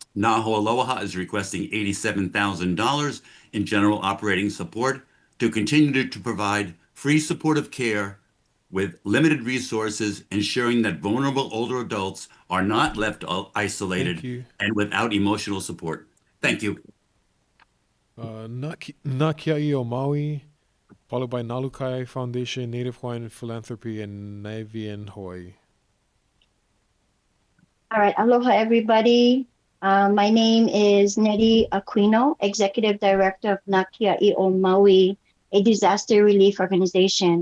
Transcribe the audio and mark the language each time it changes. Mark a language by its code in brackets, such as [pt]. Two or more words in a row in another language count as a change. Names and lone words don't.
[en] Naho Aloha is requesting $87,000 in general operating support to continue to provide free supportive care with limited resources, ensuring that vulnerable older adults are not left isolated and without emotional support. Thank you. Nakia'i o Maui, followed by Nalukai Foundation, Native Hawaiian Philanthropy, and Navian Hawaii. All right, aloha everybody. My name is Nettie Aquino, Executive Director of Nakia'i o Maui, a disaster relief organization.